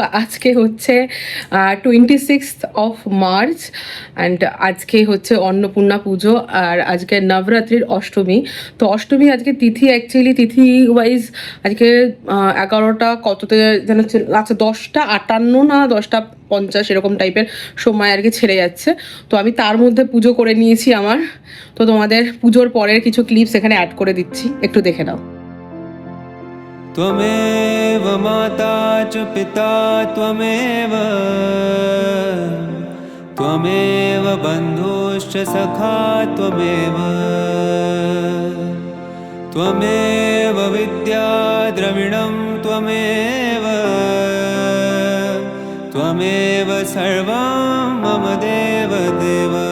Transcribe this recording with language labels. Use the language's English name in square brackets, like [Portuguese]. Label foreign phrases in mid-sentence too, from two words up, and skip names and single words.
[Bangla] আজকে হচ্ছে [English] 26th of March [Bangla] অ্যান্ড আজকে হচ্ছে অন্নপূর্ণা পুজো আর আজকে নবরাত্রির অষ্টমী। তো অষ্টমী আজকে তিথি, অ্যাকচুয়ালি তিথি ওয়াইজ আজকে 11টা কততে যেন, আচ্ছা 10:58 না 10:50 এরকম টাইপের সময় আর কি ছেড়ে যাচ্ছে। তো আমি তার মধ্যে পুজো করে নিয়েছি আমার। তো তোমাদের পুজোর পরের কিছু ক্লিপস এখানে অ্যাড করে দিচ্ছি, একটু দেখে নাও। [Sanskrit] त्वमेव माता च पिता त्वमेव, त्वमेव बन्धुश्च सखा त्वमेव, त्वमेव विद्या द्रविणं त्वमेव, त्वमेव सर्वं मम देव देव।